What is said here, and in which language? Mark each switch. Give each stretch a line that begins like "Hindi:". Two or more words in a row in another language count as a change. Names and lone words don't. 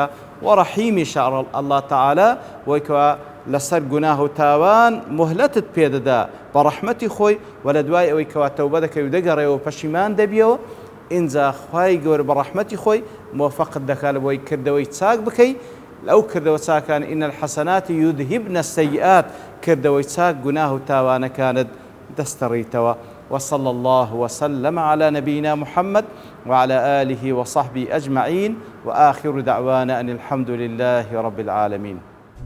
Central Kurdish: و ڕەحیمیش ئەڵڵا تەعالا وەی کەوا لەسەر گوناه و تاوان مهلەتت پێدەدا بە ڕەحمەتی خۆی، و لە دوای ئەوەی کەوا تەوبە دەکەی و دەگەڕێەوە پەشیمان دەبیەوە، ئینجا خوای گەورە بە ڕەحمەتی خۆی مۆفەقت دەکات لە بۆی کردەوەی چاک بکەی. لەو کردەوە چاکان
Arabic: ئین الحەسەنات یودهبن السەیئات،
Central Kurdish: کردەوەی چاک گوناه و تاوانەکانت دەستەڕیتەوە.
Arabic: وصلى الله وسلم على نبينا محمد وعلى آله وصحبه أجمعين، وآخر دعوانا أن الحمد لله رب العالمين.